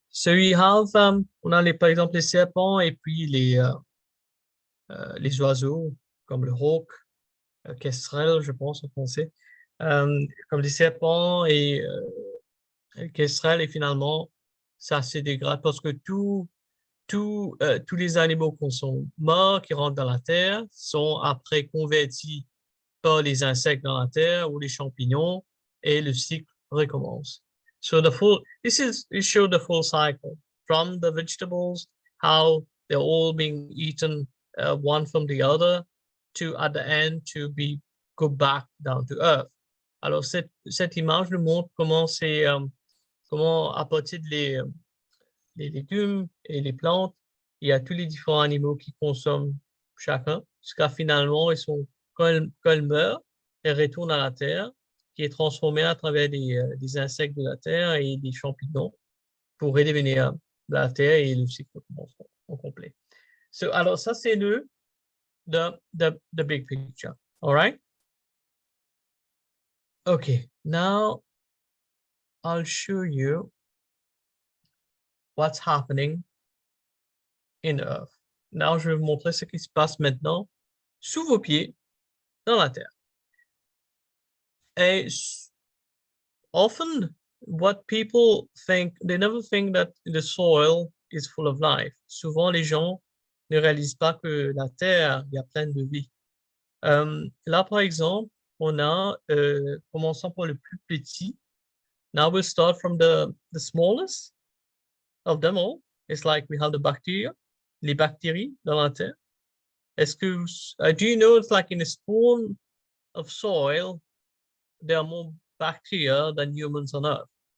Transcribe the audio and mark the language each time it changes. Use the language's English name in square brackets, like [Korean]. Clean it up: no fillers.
[English] So we have, [French] on a par exemple les serpents et puis les oiseaux comme le hawk, kestrel, je pense en français, comme les serpents et kestrel, et finalement ça se dégrade parce que tous les animaux qui sont morts, qui rentrent dans la terre, sont après convertis par les insectes dans la terre ou les champignons et le cycle recommence. [English] So it shows the full cycle from the vegetables, how they're all being eaten one from the other, to at the end to go back down to earth. [French] Alors cette image nous montre comment comment à partir de les légumes et les plantes, il y a tous les différents animaux qui consomment chacun, jusqu'à finalement quand ils meurent, ils retournent à la terre, qui est transformée à travers des insectes de la terre et des champignons pour redevenir la terre et le cycle recommence au complet. Alors ça, c'est [English] the big picture. All right? Okay, now I'll show you what's happening in Earth. [French] Now, je vais vous montrer ce qui se passe maintenant sous vos pieds dans la terre. Et [English] often, what people think, they never think that the soil is full of life. [French] Souvent, les gens ne réalisent pas que la terre, il y a plein de vie. Là, par exemple, on a, commençant par le plus petit. [English] Now we'll start from the smallest of them all. It's like we have the bacteria, [French] les bactéries dans la terre. Est-ce que, [English] do you know it's like in a spoon of soil, there are more bacteria than humans on Earth?